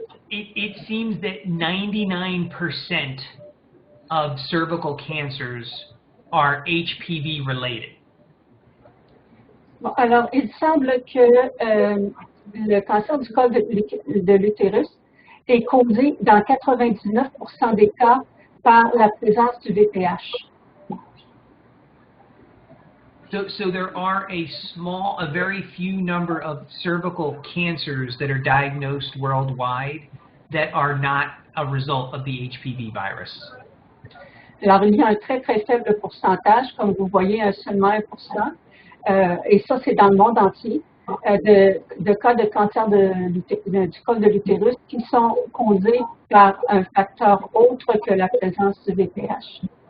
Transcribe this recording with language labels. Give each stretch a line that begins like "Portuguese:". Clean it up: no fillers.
English: It seems that 99% of cervical cancers are HPV related.
French: Bon, alors, il semble que le cancer du col de l'utérus est causé dans 99% des cas par la présence du VPH.
English: So there are a very few number of cervical cancers that are diagnosed worldwide that are not a result of the HPV virus.
French: Alors, il y a un très, très faible pourcentage, comme vous voyez, seulement 1%, et ça, c'est dans le monde entier, de cas de cancer du col de l'utérus qui sont causés par un facteur autre que la présence du VPH.